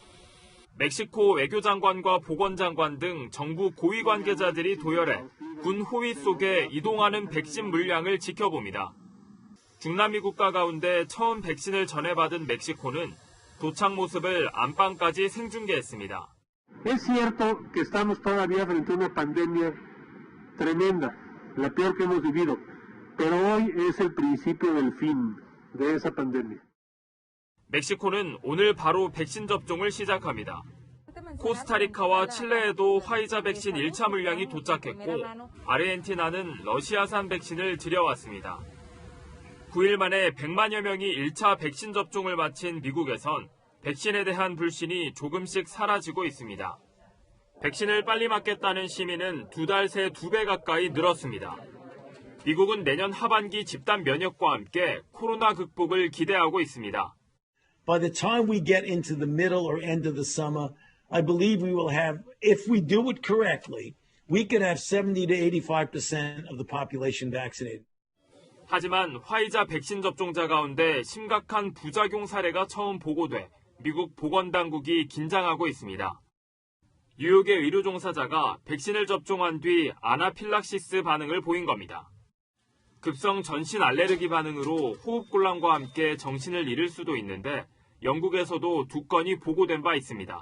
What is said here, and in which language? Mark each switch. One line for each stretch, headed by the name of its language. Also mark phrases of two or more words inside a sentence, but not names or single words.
Korean: 멕시코 외교장관과 보건장관 등 정부 고위 관계자들이 도열해 군 호위 속에 이동하는 백신 물량을 지켜봅니다. 중남미 국가 가운데 처음 백신을 전해받은 멕시코는 도착 모습을 안방까지 생중계했습니다.
Spanish: Es cierto que estamos todavía frente a una pandemia tremenda, la peor que hemos vivido, pero hoy es el principio del fin de esa pandemia.
Korean: 멕시코는 오늘 바로 백신 접종을 시작합니다. 코스타리카와 칠레에도 화이자 백신 1차 물량이 도착했고 아르헨티나는 러시아산 백신을 들여왔습니다. 9일 만에 100만여 명이 1차 백신 접종을 마친 미국에선 백신에 대한 불신이 조금씩 사라지고 있습니다. 백신을 빨리 맞겠다는 시민은 2달 새 2배 가까이 늘었습니다. 미국은 내년 하반기 집단 면역과 함께 코로나 극복을 기대하고 있습니다.
English: By the time we get into the middle or end of the summer, I believe we will have, if we do it correctly, we could have 70 to 85% of the population vaccinated.
Korean: 하지만 화이자 백신 접종자 가운데 심각한 부작용 사례가 처음 보고돼 미국 보건당국이 긴장하고 있습니다. 뉴욕의 의료 종사자가 백신을 접종한 뒤 아나필락시스 반응을 보인 겁니다. 급성 전신 알레르기 반응으로 호흡곤란과 함께 정신을 잃을 수도 있는데 영국에서도 2건이 보고된 바 있습니다.